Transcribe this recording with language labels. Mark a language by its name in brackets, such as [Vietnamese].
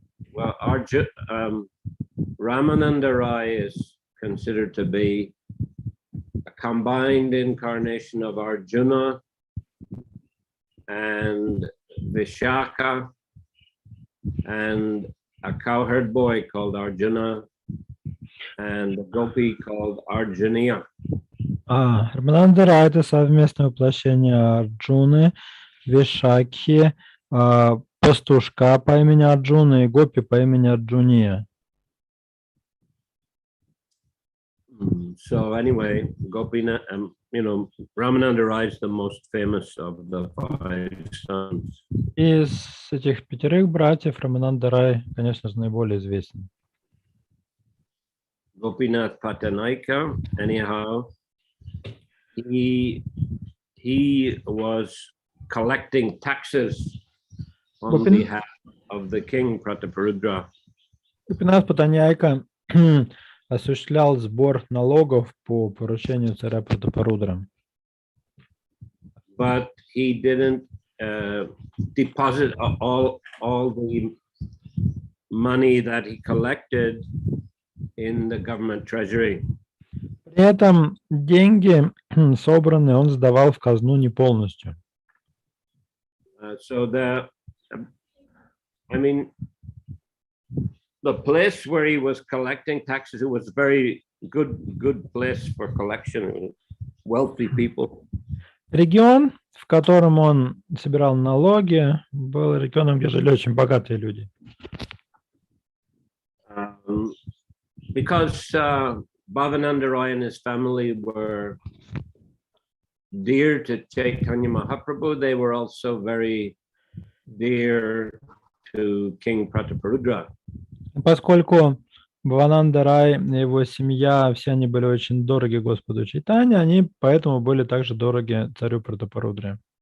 [English] Well, Ramananda Rai is considered to be a combined incarnation of Arjuna and Vishaka and a cowherd boy called Arjuna and a gopi called Arjuniya. [Russian] Рамананда Рай — это совместное воплощение Арджуны, Вишакхи, пастушка по имени Арджуна и гопи по имени Арджуния. [English] So anyway, Gopinath, Ramananda Rai is the most famous of the 5 sons. [Russian] Из этих 5 братьев Рамананда Рай, конечно же, наиболее известен. [English] Gopinath Patanyayika, anyhow, he was collecting taxes on behalf of the king Prataparudra. [Russian] Гопинат Патаньяйка осуществлял сбор налогов по поручению царя Пратапарудра. [English] But he didn't deposit all the money that he collected in the government treasury. [Russian] При этом деньги, собранные, он сдавал в казну не полностью. [English] So the place where he was collecting taxes, it was very good place for collection, wealthy people. [Russian] Регион, в котором он собирал налоги, был регионом, где жили очень богатые люди. [English] Because Bhavananda Rai and his family were dear to Chaitanya Mahaprabhu, they were also very dear to King Prataparudra. [Russian] Поскольку Бхавананда Рай и его семья, все они были очень дороги Господу Чайтанье, они поэтому были также дороги царю Пратапарудре.